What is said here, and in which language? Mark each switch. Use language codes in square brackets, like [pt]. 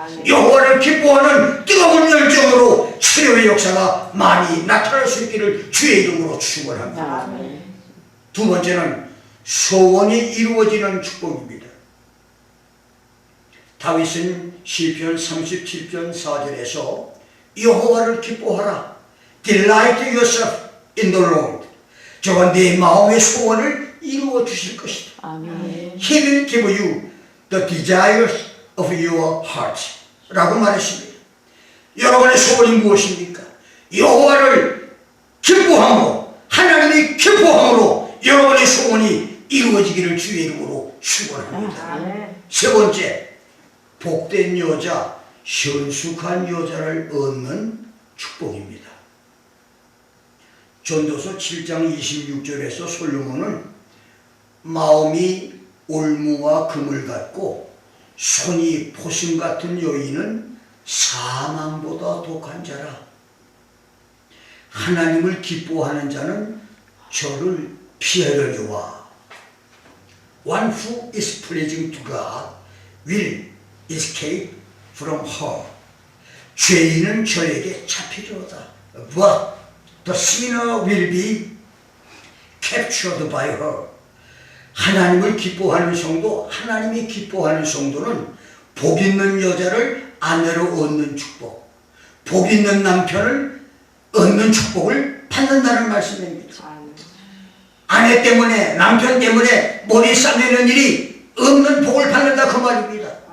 [ko] 여호와를 기뻐하는 뜨거운 열정으로 치료의 역사가 많이 나타날 수 있기를 주의 이름으로 축원합니다. 두 번째는 소원이 이루어지는 축복입니다. 다윗은 시편 37편 4절에서 여호와를 기뻐하라. [en] Delight yourself in the Lord. [ko] 저가 내 마음의 소원을 이루어 주실 것이다. 아멘. [en] He will give you the desires of your heart. [ko] 라고 말했습니다. 여러분의 소원이 무엇입니까? 여호와를 기뻐함으로, 하나님이 기뻐함으로 여러분의 소원이 이루어지기를 주의 이름으로 축원합니다. 세 번째, 복된 여자, 현숙한 여자를 얻는 축복입니다. 전도서 7장 26절에서 솔로몬은 마음이 올무와 금을 같고 손이 포심 같은 여인은 사망보다 독한 자라. 하나님을 기뻐하는 자는 저를 피하려니와 [en] One who is pleasing to God will escape from her. [ko] 죄인은 저에게 잡히려다. [en] But the sinner will be captured by her. [ko] 하나님을 기뻐하는 성도, 하나님이 기뻐하는 성도는 복 있는 여자를 아내로 얻는 축복, 복 있는 남편을 얻는 축복을 받는다는 말씀입니다. 아내 때문에, 남편 때문에 머리 싸매는 일이 없는 복을 받는다 그 말입니다.